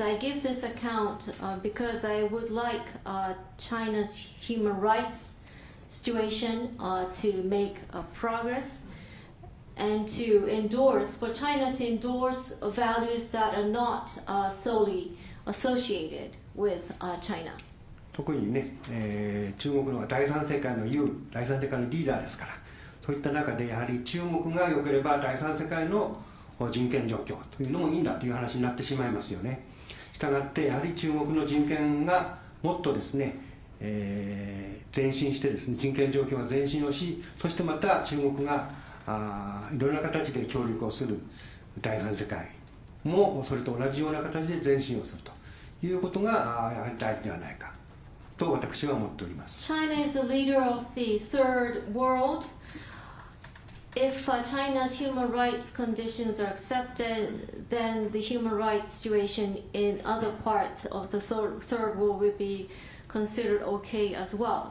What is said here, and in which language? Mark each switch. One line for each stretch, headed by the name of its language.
English: I give this account because I would like China's human rights situation to make progress and for China to endorse values that are not solely associated with China.
Japanese: 特にね、中国の第三世界の第三世界のリーダーですから、そういった中でやはり中国が良ければ第三世界の人権状況というのもいいんだという話になってしまいますよね。したがってやはり中国の人権がもっとですね、前進してですね、人権状況が前進をし、そしてまた中国がいろんな形で協力をする第三世界もそれと同じような形で前進をするということがやはり大事ではないかと私は思っております。
English: China is the leader of the third world. If China's human rights conditions are accepted, then the human rights situation in other parts of the third world will be considered okay as well.